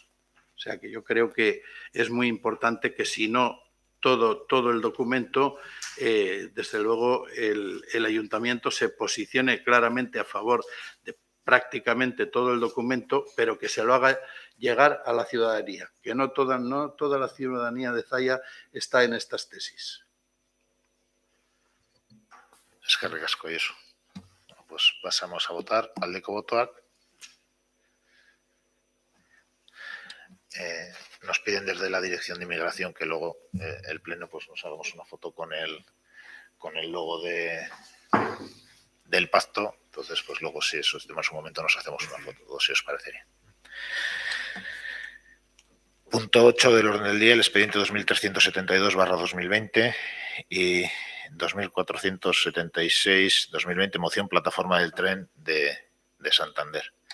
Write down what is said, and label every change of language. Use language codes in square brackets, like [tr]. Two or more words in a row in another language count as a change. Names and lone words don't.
[es] O sea que yo creo que es muy importante que, si no todo el documento, desde luego el ayuntamiento se posicione claramente a favor de prácticamente todo el documento, pero que se lo haga llegar a la ciudadanía, que no toda la ciudadanía de Zalla está en estas tesis. [eu] Eskerrik asko, Josu. [es] Pues pasamos a votar. [eu] Aldeko botoak. [es] nos piden desde la Dirección de Inmigración que luego el Pleno pues nos hagamos una foto con el logo del pacto. Entonces, pues luego si eso es de más un momento nos hacemos una foto, si os parecería. Punto 8 del orden del día, el expediente 2372/2020 y 2476/2020, moción plataforma del tren de Santander.